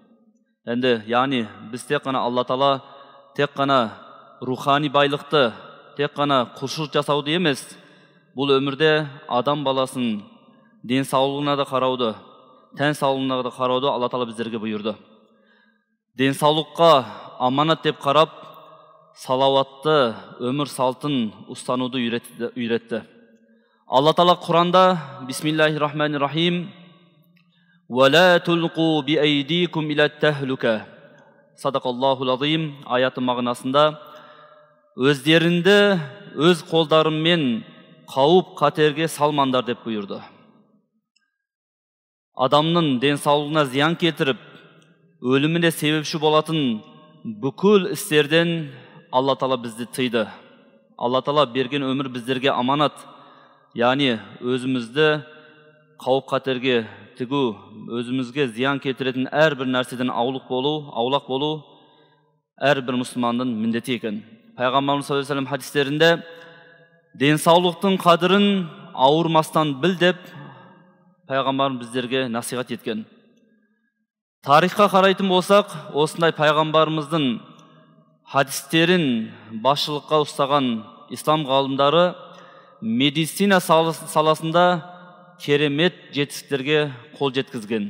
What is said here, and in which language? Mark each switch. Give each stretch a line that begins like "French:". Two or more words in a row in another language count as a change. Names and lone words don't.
Kazakh: Яғни біз тек қана Алла Таала тек қана рухани байлықты, тек қана құлшылық жасауды емес, бұл өмірде адам баласын денсаулығына да қарауды, тән саулығына да қарауды Алла Таала біздерге бұйырды. Денсаулыққа аманат деп қарап, салауатты өмір салтын ұстануды үйретті. Алла Таала Құранда
Arabic: بسم الله الرحمن الرحيم وَلَا تُلْقُوا بِأَيْدِيكُمْ إِلَى التَّهْلُكَةِ صدق الله العظيم
Kazakh: аяты мағынасында өздеріңді өз қолдарымен қауіп қатерге салмаңдар деп бұйырды. Адамның денсаулығына зиян келтіріп, өліміне себепші болатын бүкіл істерден Алла Таала бізді тыйды. Алла Таала берген өмір біздерге аманат. Яғни өзімізді қауіп қатерге тігу, өзімізге зиян келтіретін әрбір нәрседен аулақ болу әрбір мұсылманның міндеті екен. Пайғамбарымыз
Arabic: صلى الله عليه وسلم
Kazakh: хадистерінде денсаулықтың қадірін ауырмастан біл деп пайғамбарымыз біздерге насихат еткен. Тарихқа қарайтын болсақ, осындай пайғамбарымыздың хадистерін басшылыққа ұстаған ислам ғалымдары медицина саласында керемет жетістіктерге қол жеткізген.